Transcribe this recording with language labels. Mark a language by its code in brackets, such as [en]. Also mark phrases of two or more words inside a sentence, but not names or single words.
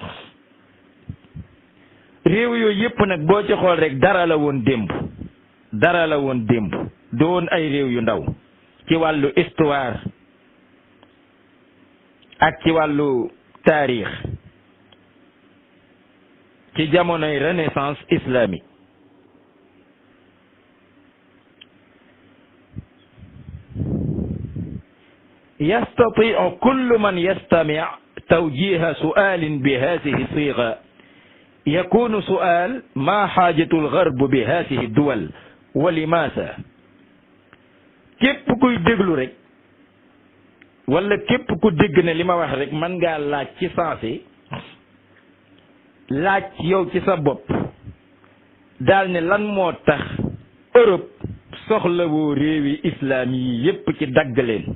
[wo] réew yooyu yépp nag boo ci xool rek dara la woon démb doon ay réew yu ndaw ci wàllu histoire ak ci wàllu taarix ci jamonoy [fr] renaissance islamique. [ar] يستطيع كل من يستمع توجيه سؤال بهذه الصيغة يكون سؤال ما حاجة الغرب بهذه الدول ولماذا. [wo] képp kuy déglu rek wala képp ku dégg ne li ma wax rek mën ngaa laaj ci sensé laaj yow ci sa bopp daal ne lan moo tax Europe soxlawoo réewi islaam yi yépp ci dagg leen.